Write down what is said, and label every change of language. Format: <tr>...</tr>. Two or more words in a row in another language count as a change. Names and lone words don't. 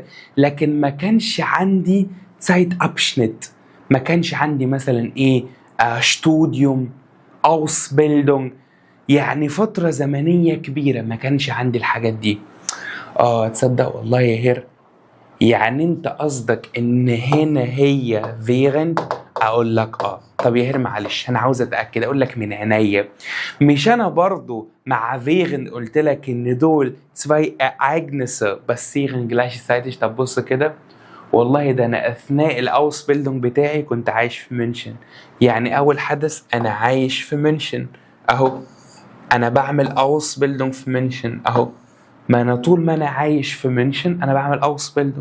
<ar>لكن ما كانش عندي زايت ابشنت، ما كانش عندي مثلا ايه شتوديوم اوسبيلدونج، يعني فتره زمنيه كبيره ما كانش عندي الحاجات دي. تصدق والله يا هير، يعني انت قصدك ان هنا هي während؟ اقول لك طب يا هير معلش انا عاوز اتاكد، اقول لك من عينيا. مش انا برضو مع während قلت لك ان دول</ar> <de>zwei Ereignisse passieren gleichzeitig؟</de> <ar>طب بص كده، والله ده انا اثناء الاوسبيلدونج بتاعي كنت عايش في منشن، يعني اول حدث انا عايش في منشن اهو، انا بعمل اوسبيلدونج في منشن اهو، ما انا طول ما انا عايش في منشن انا بعمل اوسبيلدونج.</ar>